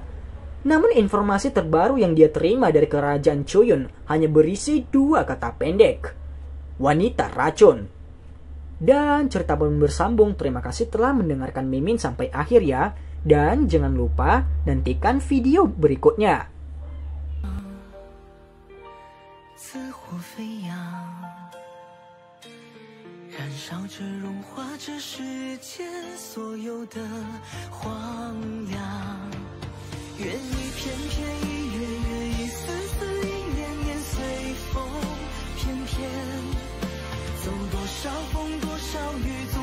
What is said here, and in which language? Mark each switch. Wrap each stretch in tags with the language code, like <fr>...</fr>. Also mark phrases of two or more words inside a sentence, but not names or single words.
<id>Namun informasi terbaru yang dia terima dari kerajaan Choyun hanya berisi 2 kata pendek. Wanita racun. Dan cerita pun bersambung. Terima kasih telah mendengarkan Mimin sampai akhir ya. Dan jangan lupa nantikan video berikutnya.</id> <zh>燃烧着融化这世间所有的荒凉，愿一片片一月月一丝丝一年年随风翩翩，走多少风多少雨</zh>